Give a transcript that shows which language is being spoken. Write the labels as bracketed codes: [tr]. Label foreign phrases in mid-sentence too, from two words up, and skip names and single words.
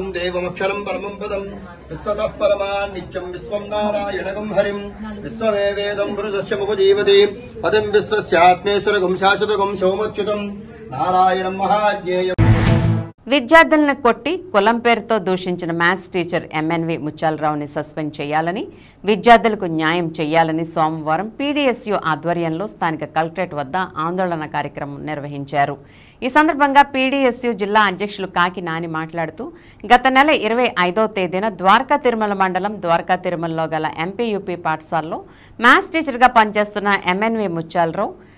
[sa] देवमक्षरं परमं पदं विश्वतः परमा नित्यं विश्वं नारायणगं हरिं विश्वमेवेदं पुरुषस्यमुपजीवति पदं विश्वस्यात्मेश्वरगं शाश्वतगं सौमच्युतं नारायणं महाज्ञेयम्. [te] విద్యార్థులను కొట్టి కులం పేరుతో దూషించిన మ్యాథ్స్ టీచర్ ఎంఎన్వి ముత్యాలరావుని సస్పెండ్ చేయాలని, విద్యార్థులకు న్యాయం చేయాలని సోమవారం పీడీఎస్యూ ఆధ్వర్యంలో స్థానిక కలెక్టరేట్ వద్ద ఆందోళన కార్యక్రమం నిర్వహించారు. ఈ సందర్భంగా పీడీఎస్యూ జిల్లా అధ్యక్షులు కాకి నాని మాట్లాడుతూ గత నెల 25వ తేదీన ద్వారకా తిరుమల మండలం ద్వారకా తిరుమలలో గల ఎంపీయూపీ పాఠశాలలో మ్యాథ్స్ టీచర్గా పనిచేస్తున్న ఎంఎన్వి ముత్యాలరావు